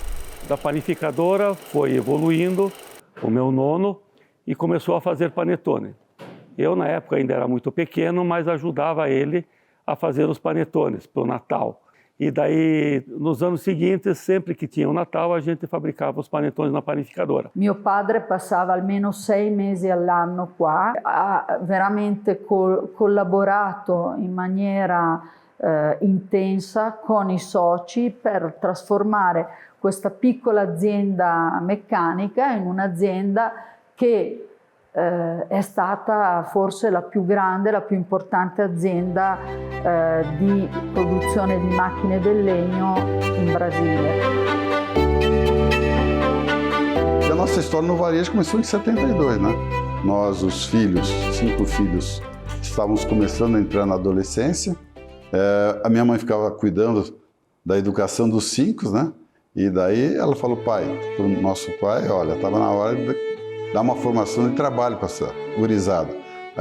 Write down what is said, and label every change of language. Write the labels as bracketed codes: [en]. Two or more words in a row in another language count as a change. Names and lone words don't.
[pt] Da panificadora foi evoluindo, o meu nono, e começou a fazer panetone. Eu, na época, ainda era muito pequeno, mas ajudava ele a fazer os panetones para o Natal. E daí, nos anos seguintes, sempre que tinha o Natal, a gente fabricava os panetones na panificadora. [it] Mio padre passava almeno 6 mesi all'anno qua, ha veramente collaborato in maniera intensa con i soci per trasformare questa piccola azienda meccanica in un'azienda che è stata forse la più grande, la più importante azienda di produzione di macchine del legno in Brasile. [pt] E a nossa história no varejo começou em 72, né? Nós, os filhos, 5 filhos, estávamos começando a entrar na adolescência. A minha mãe ficava cuidando da educação dos 5, né? E daí ela falou, pai, para o nosso pai, olha, estava na hora de dar uma formação de trabalho para essa gurizada.